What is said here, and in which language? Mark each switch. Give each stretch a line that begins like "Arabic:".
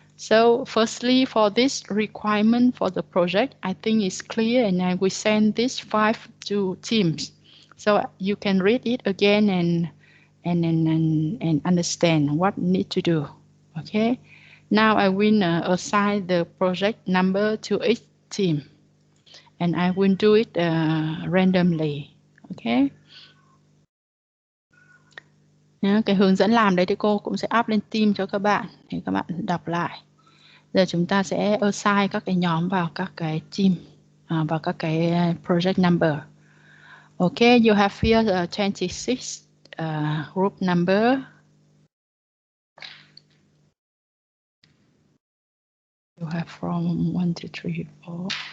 English: So firstly, for this requirement for the project, I think it's clear, and I will send this 5 to teams, so you can read it again and understand what need to do. Okay. Now I will assign the project number to each team, and I will do it randomly. Okay.
Vietnamese: Cái hướng dẫn làm đấy thì cô cũng sẽ up lên team cho các bạn để các bạn đọc lại. Giờ chúng ta sẽ assign các cái nhóm vào các cái team, vào các cái project number.
English: Okay, you have here 26 group number. You have from 1 to 3, 4.